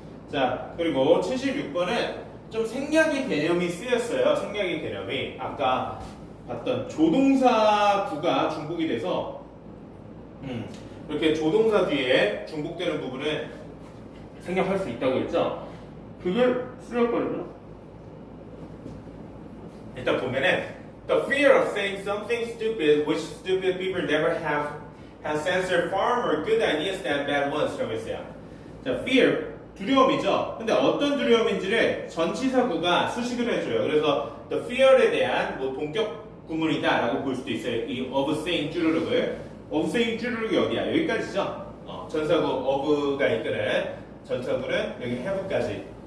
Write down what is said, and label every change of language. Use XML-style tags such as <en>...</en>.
<ko>자, 그리고 76번은 좀 생략의 개념이 쓰였어요. 생략의 개념이 아까 봤던 조동사구가 중복이 돼서 이렇게 조동사 뒤에 중복되는 부분을 생략할 수 있다고 했죠. 그걸 쓰였거든요. 일단 보면은</ko> <en>the fear of saying something stupid which stupid people never have has censored far more good ideas than bad ones</en> <ko>라고 했어요. 자, fear 두려움이죠. 근데 어떤 두려움인지를 전치사구가 수식을 해줘요. 그래서 the fear에 대한 뭐 동격 구문이다라고 볼 수도 있어요. 이 of saying 쭈루룩을 of saying 쭈루룩이 어디야? 여기까지죠. 전사구 of가 이끄는 전사구는 여기 have까지.</ko>